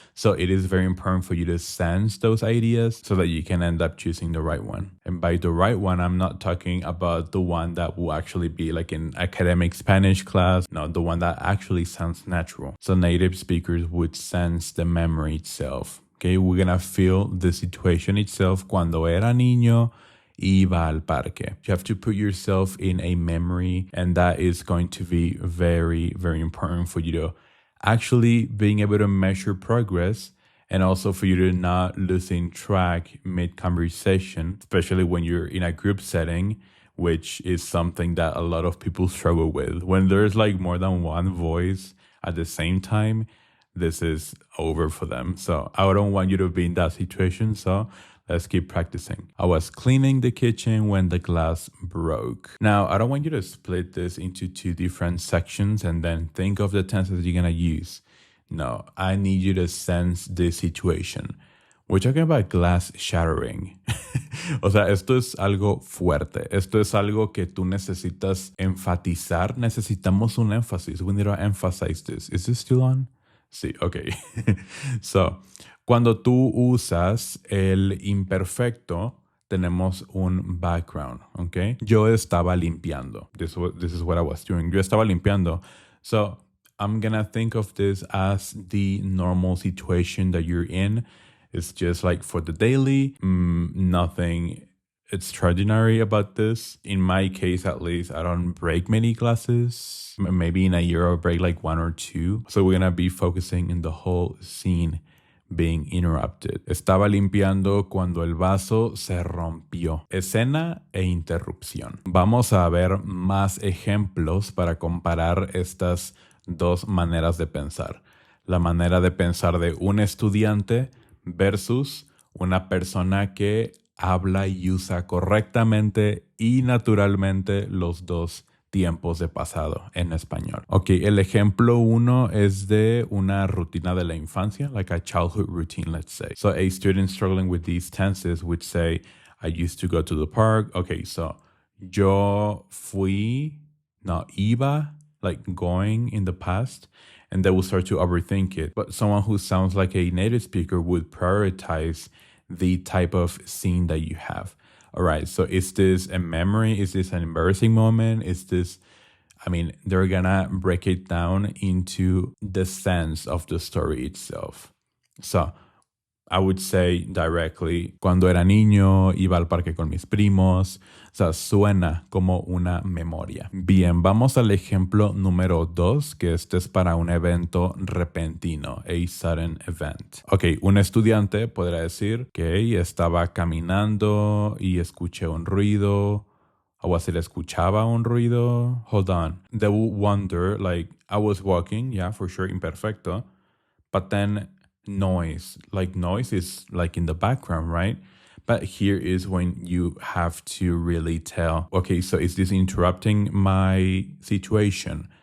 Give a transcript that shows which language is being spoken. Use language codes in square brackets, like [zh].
[en] So it is very important for you to sense those ideas so that you can end up choosing the right one. And by the right one, I'm not talking about the one that will actually be like an academic Spanish class. No, the one that actually sounds natural. So native speakers would sense the memory itself. Okay, we're gonna feel the situation itself. [es] Cuando era niño, iba al parque. [en] You have to put yourself in a memory, and that is going to be very, very important for you to actually being able to measure progress, and also for you to not losing track mid-conversation, especially when you're in a group setting, which is something that a lot of people struggle with. When there's like more than one voice at the same time, this is over for them. So I don't want you to be in that situation. So let's keep practicing. I was cleaning the kitchen when the glass broke. Now, I don't want you to split this into two different sections and then think of the tenses you're going to use. No, I need you to sense the situation. We're talking about glass shattering. [es] O sea, esto es algo fuerte. Esto es algo que tú necesitas enfatizar. Necesitamos un énfasis. [en] We need to emphasize this. Is this still on? Sí, okay. [es] So, cuando tú usas el imperfecto, tenemos un background, okay? Yo estaba limpiando. [en] This is what I was doing. [es] Yo estaba limpiando. [en] So I'm gonna think of this as the normal situation that you're in. It's just like for the daily, nothing extraordinary about this. In my case, at least, I don't break many glasses. Maybe in a year I'll break like 1 or 2. So we're gonna be focusing in the whole scene being interrupted. [es] Estaba limpiando cuando el vaso se rompió. Escena e interrupción. Vamos a ver más ejemplos para comparar estas dos maneras de pensar. La manera de pensar de un estudiante versus una persona que habla y usa correctamente y naturalmente los dos tiempos de pasado en español. Ok, el ejemplo 1 es de una rutina de la infancia, [en] like a childhood routine, let's say. So a student struggling with these tenses would say, I used to go to the park. Okay, so [es] yo fui, no, iba, [en] like going in the past, and they will start to overthink it. But someone who sounds like a native speaker would prioritize the type of scene that you have. All right, so is this a memory? Is this an embarrassing moment? Is this, they're gonna break it down into the sense of the story itself. So I would say directly, [es] cuando era niño, iba al parque con mis primos. O sea, suena como una memoria. Bien, vamos al ejemplo número 2, que este es para un evento repentino, [en] a sudden event. [es] Ok, un estudiante podrá decir que estaba caminando y escuché un ruido. O si le escuchaba un ruido. [en] Hold on. They will wonder, like, I was walking, yeah, for sure, imperfecto. But then noise is like in the background, right? But here is when you have to really tell, okay, so is this interrupting my situation?